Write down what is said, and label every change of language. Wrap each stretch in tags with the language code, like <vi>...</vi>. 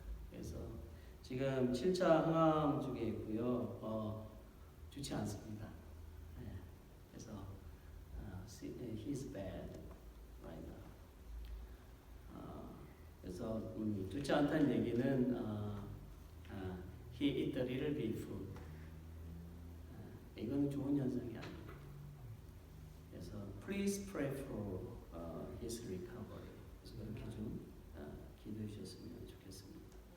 <ko>그래서 지금 7차 항암 중에 있고요. 좋지 않습니다. 네. 그래서</ko> <en>he's bad right now.</en> <ko>그래서 좋지 않다는 얘기는</ko> <en>he eat a little bit food.</en> <ko>이거는 좋은 현상이 아닙니다. 그래서</ko> <en>please pray for his recovery.</en> <ko>그래서 그렇게 좀 기도해 주셨으면 좋겠습니다.</ko>